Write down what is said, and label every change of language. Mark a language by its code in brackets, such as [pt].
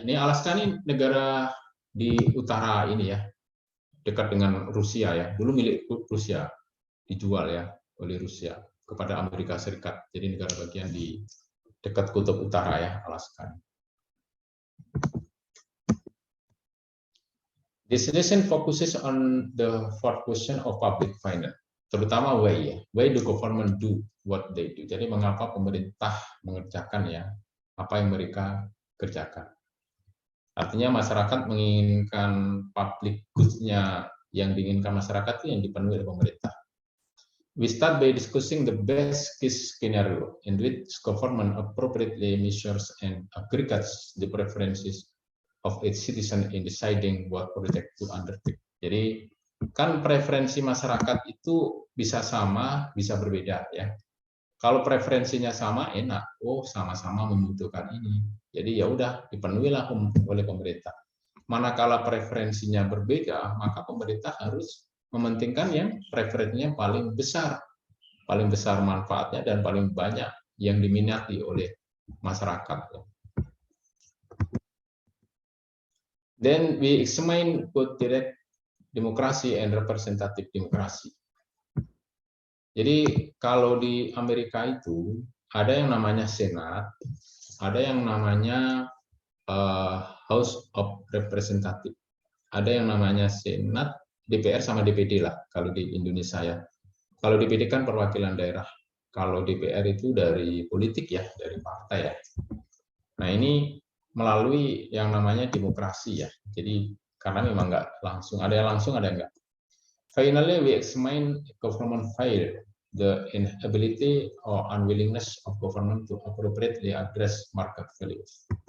[id] Ini Alaska ini negara di utara ini ya, dekat dengan Rusia ya, dulu milik Rusia, dijual ya oleh Rusia kepada Amerika Serikat, jadi negara bagian di dekat kutub utara ya, Alaska. [en] This lesson focuses on the fourth question of public finance, [id] terutama [en] why do government do what they do. [id] Jadi mengapa pemerintah mengerjakan ya apa yang mereka kerjakan. Artinya masyarakat menginginkan public goods-nya, yang diinginkan masyarakat itu yang dipenuhi oleh pemerintah. [en] we start by discussing the best case scenario in which government appropriately measures and aggregates the preferences of its citizen in deciding what project to undertake. [id] Jadi kan preferensi masyarakat itu bisa sama, bisa berbeda ya. Kalau preferensinya sama enak, oh sama-sama membutuhkan ini. Jadi ya udah dipenuhilah oleh pemerintah. Manakala preferensinya berbeda, maka pemerintah harus mementingkan yang preferensinya paling besar manfaatnya dan paling banyak yang diminati oleh masyarakat. [en] Then we examine both direct democracy and representative democracy. [id] Jadi kalau di Amerika itu ada yang namanya Senat, ada yang namanya House of Representative, ada yang namanya Senat, DPR sama DPD lah kalau di Indonesia ya. Kalau DPD kan perwakilan daerah, kalau DPR itu dari politik ya, dari partai ya. Nah ini melalui yang namanya demokrasi ya. Jadi karena memang nggak langsung, ada yang langsung, ada yang nggak. [en] Finally, we examine government failure, the inability or unwillingness of government to appropriately address market values.